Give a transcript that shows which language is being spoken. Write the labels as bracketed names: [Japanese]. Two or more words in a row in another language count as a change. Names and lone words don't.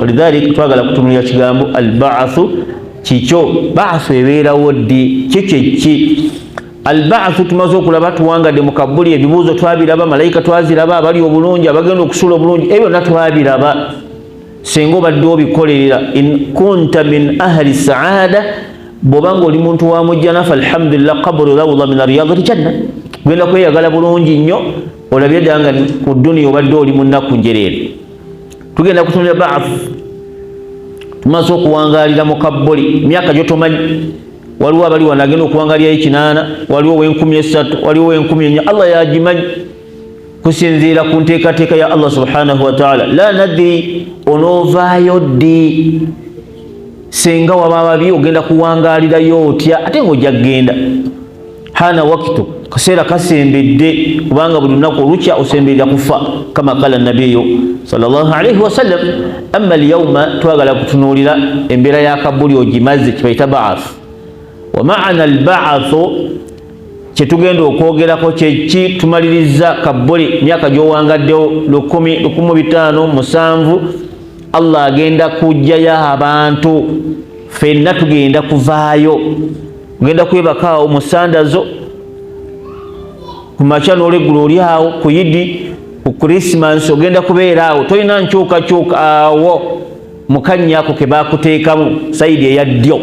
[Ganda] Falidhalik twagala kutunulira kigambo albaathu kikyo. Baathu ebeerawo ddi, ki? Albaathu tumaze okulaba tuwangadde mu kabuli, ebibuuzo twabiraba, malayika twaziraba, abali obulungi, abagenda okusula obulungi, ebyo byonna twabiraba. Senga obadde obikolerera, [Arabic] إن كنت من أهل السعادة, [Ganda] bw'obanga oli muntu wa mujjana, falhamdulillah, [Arabic] قبر روضة من رياض الجنة, [Ganda] genda kweyagala bulungi nnyo, olabye ddala nga ku dduniya obadde oli mu nnaku njereere. Tugenda kutunulira baathu. Tumaze okuwangaalira mu kabuli emyaka gyotomanyi, waliwo abali wano agenda okuwangaalirayo 8, waliwo ow'e13, waliwo ow'e14, Allah yagimanyi kusinziira ku nteekateeka ya [Arabic] الله سبحانه وتعالى. لا ندري [Ganda] onoovaayo ddi, senga waba babi ogenda kuwangaalirayo otya, ate ng'ojja kgenda. Hana wakitu, kaseera kasembedde, kubanga buli lunaku olukya osemberera kufa, [Arabic] كما قال النبي صلى الله عليه وسلم. أما اليوم [Ganda] twagala kutunuulira embeera ya kabuli ogimaze, kibayita ba'ath. [Arabic] ومعنى البعث [Ganda] kyetugenda okwogerako kyeki, tumaliriza kabuli myaka gy'owangaddewo 10, 15, 7, Allah agenda kujjayo abantu, ffenna tugenda kuvaayo, ogenda kwebakaawo mu sandazo, ku makya n'oleggula oli awo, ku yidi, ku Christmas ogenda kubeera awo, tolina nkyukakyuka awo mu kannya ako ke baakuteekamu sayidi eya ddyo.